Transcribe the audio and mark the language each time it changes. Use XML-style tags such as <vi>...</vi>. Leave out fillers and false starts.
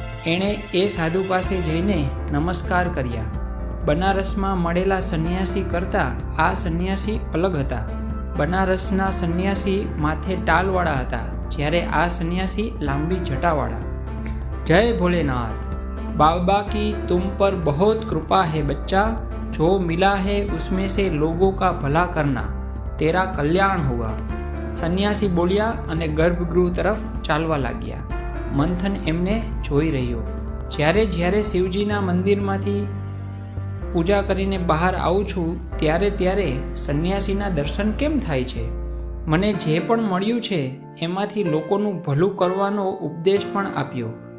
<gu>એણે એ સાધુ પાસે જઈને નમસ્કાર કર્યા. બનારસમાં મળેલા સંન્યાસી કરતાં આ સંન્યાસી અલગ હતા. બનારસના સંન્યાસી માથે ટાલવાળા હતા, જ્યારે આ સંન્યાસી લાંબી જટાવાળા. જય ભોલેનાથ.</gu> <hi>बाबा की तुम पर बहुत कृपा है बच्चा. जो मिला है उसमें से लोगों का भला करना, तेरा कल्याण होगा.</hi> <gu>સંન્યાસી બોલ્યા અને ગર્ભગૃહ તરફ ચાલવા લાગ્યા. મંથન એમને જોઈ રહ્યો. જ્યારે શિવજીના મંદિરમાંથી પૂજા કરીને બહાર આવું છું ત્યારે સંન્યાસીના દર્શન કેમ થાય છે? મને જે પણ મળ્યું છે એમાંથી લોકોનું ભલું કરવાનો ઉપદેશ પણ આપ્યો.</gu>